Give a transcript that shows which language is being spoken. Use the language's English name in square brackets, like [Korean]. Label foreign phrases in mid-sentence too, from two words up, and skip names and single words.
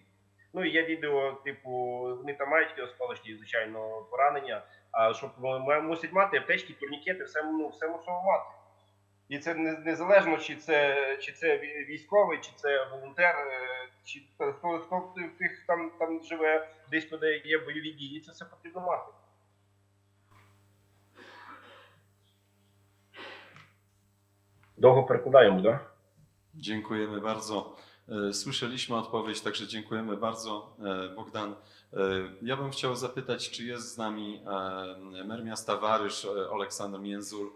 [Ukrainian] Ну і є відео, типу, вони там мають осколочні, звичайно, поранення, а щоб мусять мати аптечки, турнікети, все мусимо мати. І це незалежно, чи це військовий, чи це волонтер, чи хто в тих там живе, десь куди є бойові дії, це все потрібно мати. [Polish] Długo przekładajmy, tak? Dziękujemy bardzo. Słyszeliśmy odpowiedź, także dziękujemy bardzo, Bogdan. Ja bym chciał zapytać, czy jest z nami mer miasta Warysz, Oleksander Mięzul.